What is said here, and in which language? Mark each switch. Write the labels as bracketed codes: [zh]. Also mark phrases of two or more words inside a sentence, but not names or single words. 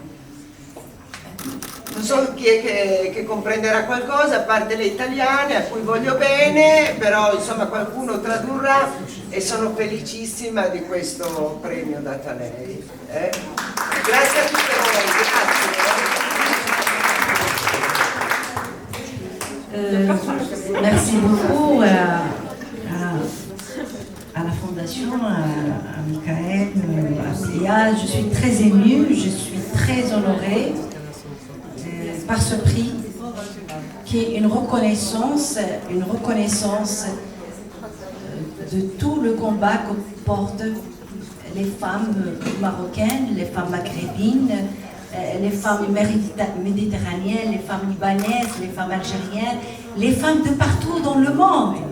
[it] Non so chi è che comprenderà qualcosa, a parte le italiane a cui voglio bene, però insomma qualcuno tradurrà e sono felicissima di questo premio dato a lei. Grazie a tutte voi, grazie. [fr] Merci beaucoup à la Fondation, à Michael, à Pia. Je suis très émue, je suis très honorée par ce prix qui est une reconnaissance de tout le combat que portent les femmes marocaines, les femmes maghrébines, les femmes méditerranéennes, les femmes libanaises, les femmes algériennes, les femmes de partout dans le monde.